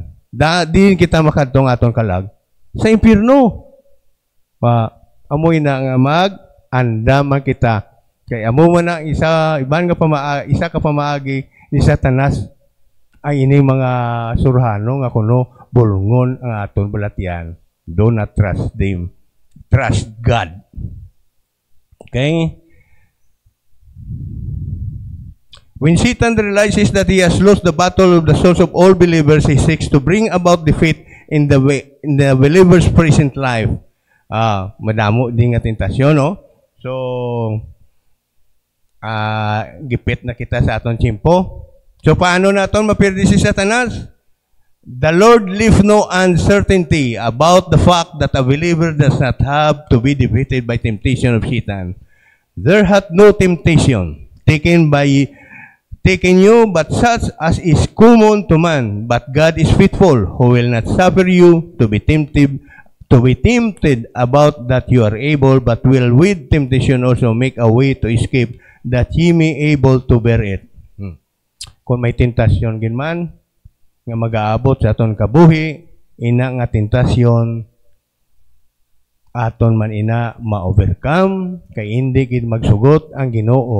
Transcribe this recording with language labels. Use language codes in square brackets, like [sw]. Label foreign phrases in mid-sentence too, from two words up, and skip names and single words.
[hil] Din kita makadtong aton kalag sa impierno. Amoy na nga andaman kita. Kay amo man na isa ka pamaagi ni Satanas ay ini mga surhano nga kuno bulungon ang aton balatian. [en] Do not trust them. Trust God. Okay? When Satan realizes that he has lost the battle of the souls of all believers, he seeks to bring about defeat in the believer's present life. [hil] Madamo din nga tentasyon, no? So, gipit na kita sa aton tiyempo. So, paano naton mapirdi si Satanas? [en] The Lord leaves no uncertainty about the fact that a believer does not have to be defeated by temptation of Satan. There hath no temptation taken you, but such as is common to man. But God is faithful, who will not suffer you to be tempted about that you are able, but will with temptation also make a way to escape, that ye may able to bear it. [hil] Kung may tentasyon ginman nga mag-aabot sa aton kabuhi, ina nga tentasyon aton man ina ma-overcome kay hindi gid magsugot ang Ginoo